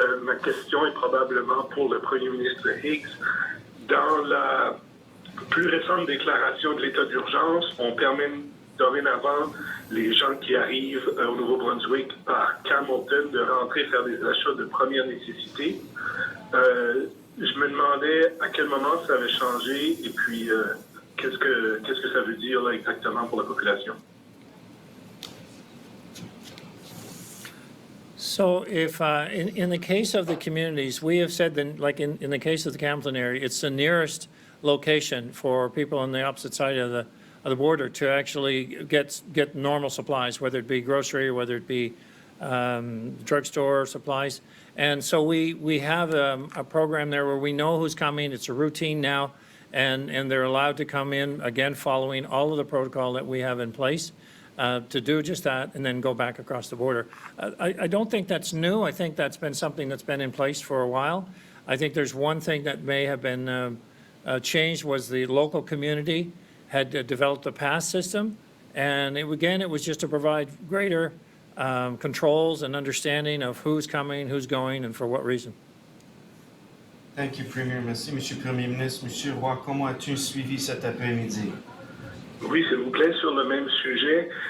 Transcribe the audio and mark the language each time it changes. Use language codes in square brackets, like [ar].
[fr] Ma question est probablement pour le Premier ministre Higgs. Dans la plus récente déclaration de l'état d'urgence, on permet dorénavant les gens qui arrivent au Nouveau-Brunswick par Campbellton de rentrer faire des achats de première nécessité. Je me demandais à quel moment ça avait changé et puis qu'est-ce que ça veut dire là, exactement pour la population? [en] So if, in the case of the communities, we have said that, like in the case of the Campbellton area, it's the nearest location for people on the opposite side of the border to actually get normal supplies, whether it be grocery or whether it be drugstore supplies. And so we have a program there where we know who's coming. It's a routine now, and they're allowed to come in, again, following all of the protocol that we have in place to do just that and then go back across the border. I don't think that's new. I think that's been something that's been in place for a while. I think there's one thing that may have been changed was the local community had developed a pass system, and it was just to provide greater controls and understanding of who's coming, who's going, and for what reason. Thank you, Premier. [fr] Merci, Monsieur le Premier ministre. Monsieur Roy, comment as-tu suivi cet après-midi? Oui, s'il vous plaît, sur le même sujet.